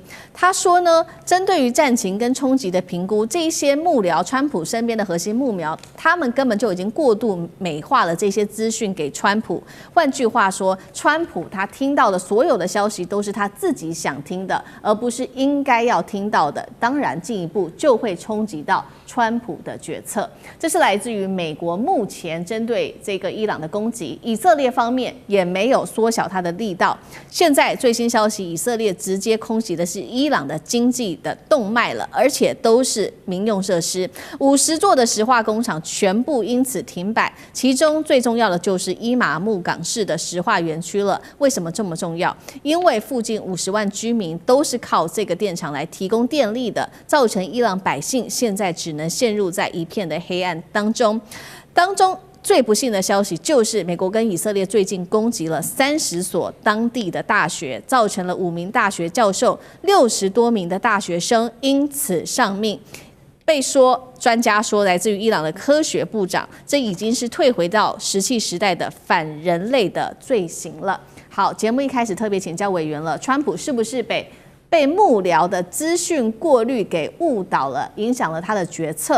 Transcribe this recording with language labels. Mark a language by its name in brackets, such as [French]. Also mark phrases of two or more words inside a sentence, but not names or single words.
[Chinese] 他說呢，針對於戰情跟衝擊的評估，這一些幕僚，川普身邊的核心幕僚，他們根本就已經過度美化了這些資訊給川普。換句話說，川普他聽到的所有的消息都是他自己想聽的，而不是應該要聽到的。當然，進一步就會衝擊到川普的決策。這是來自於美國目前針對這個伊朗的攻擊，以色列方面也沒有縮小它的力道。現在最新消息，以色列直接空襲的是伊朗的經濟的動脈了，而且都是民用設施，50座的石化工廠全部因此停擺，其中最重要的就是伊瑪目港市的石化園區了。為什麼這麼重要？因為附近50萬居民都是靠這個電廠來提供電力的，造成伊朗百姓現在只能陷入在一片的黑暗當中。最不幸的消息就是，美國跟以色列最近攻擊了30所當地的大學，造成了5名大學教授、60多名的大學生因此喪命。被說，專家說，來自於伊朗的科學部長，這已經是退回到石器時代的反人類的罪行了。好，節目一開始特別請教委員了，川普是不是被被幕僚的資訊過濾給誤導了，影響了他的決策。